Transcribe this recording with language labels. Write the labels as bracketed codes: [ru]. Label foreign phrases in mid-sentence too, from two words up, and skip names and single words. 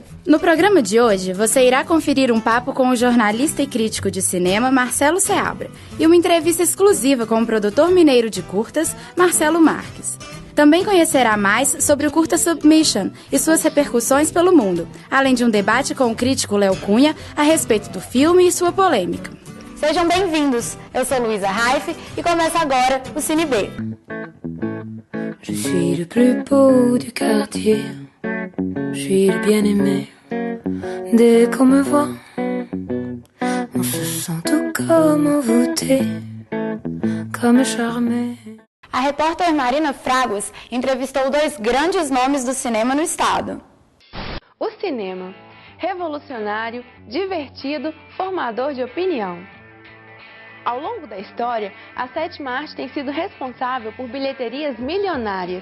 [pt] No programa de hoje, você irá conferir um papo com o jornalista e crítico de cinema Marcelo Seabra e uma entrevista exclusiva com o produtor mineiro de curtas, Marcelo Marques. Também conhecerá mais sobre o curta Submission e suas repercussões pelo mundo, além de um debate com o crítico Léo Cunha a respeito do filme e sua polêmica. Sejam bem-vindos, eu sou Luísa Raif e começa agora o Cine B. [fr] Je suis le plus beau du quartier, je suis le bien-aimé. Dès qu'on me voit, on se sent tout comme envoûté, comme charmé. [pt] A repórter Marina Fraguas entrevistou dois grandes nomes do cinema no estado. O cinema, revolucionário, divertido, formador de opinião. Ao longo da história, a sétima arte tem sido responsável por bilheterias milionárias.